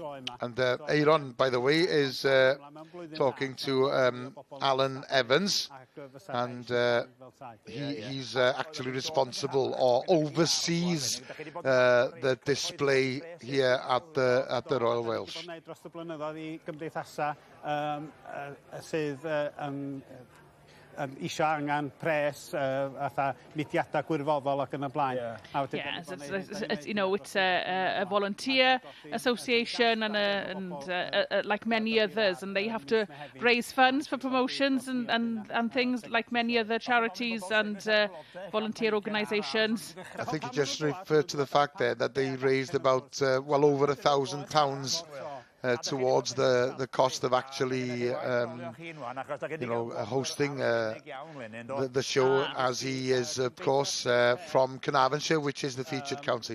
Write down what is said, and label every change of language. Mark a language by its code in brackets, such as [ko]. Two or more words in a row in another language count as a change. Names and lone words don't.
[en] And Aaron, by the way, is talking to Alan Evans, and he's actually responsible or oversees the display here at the Royal Welsh. [cy] Isio angen pres, fatha mudiadau gwirfoddol ac yn y blaen. [en] Yes, it's a volunteer association and like many others, and they have to raise funds for promotions and things like many other charities and volunteer organisations. I think you just referred to the fact there that they raised about well over £1,000 towards the cost of actually hosting the show, as he is of course from Carnarvonshire, which is the featured county.